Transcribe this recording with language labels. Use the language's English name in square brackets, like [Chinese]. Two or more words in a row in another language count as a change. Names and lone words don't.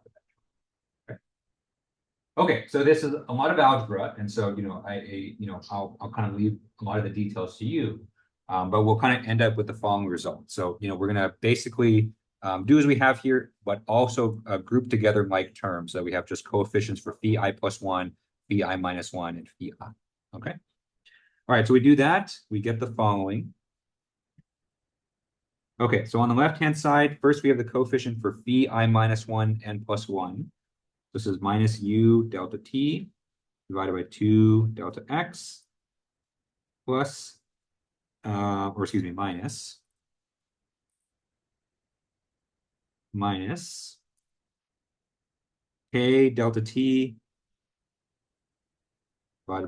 [English] Okay, so this is a lot of algebra, and so I'll kind of leave a lot of the details to you, but we'll kind of end up with the following result. So we're gonna basically do as we have here, but also group together like terms. So we have just coefficients for phi I plus 1, phi I minus 1, and phi I. Okay. All right, so we do that, we get the following. Okay, so on the left-hand side, first we have the coefficient for phi I minus 1 n plus 1. This is minus u delta t divided by 2 delta x plus, minus k delta t divided